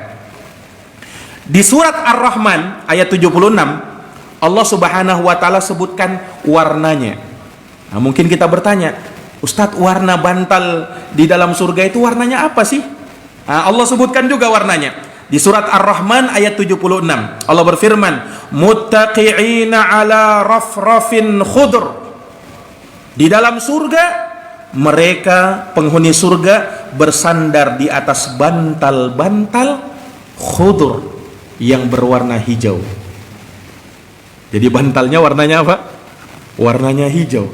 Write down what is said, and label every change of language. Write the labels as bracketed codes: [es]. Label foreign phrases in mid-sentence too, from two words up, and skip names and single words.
[id] Di surat Ar-Rahman ayat 76, [ar] الله سبحانه وتعالى [id] sebutkan warnanya. Nah, mungkin kita bertanya, Ustadz, warna bantal di dalam surga itu warnanya apa sih? Nah, Allah sebutkan juga warnanya. Di surat Ar-Rahman ayat 76, Allah berfirman, [ar] متكئين على رفرف خضر. [id] Di dalam surga, mereka penghuni surga bersandar di atas bantal-bantal khudr yang berwarna hijau. Jadi bantalnya warnanya apa? Warnanya hijau.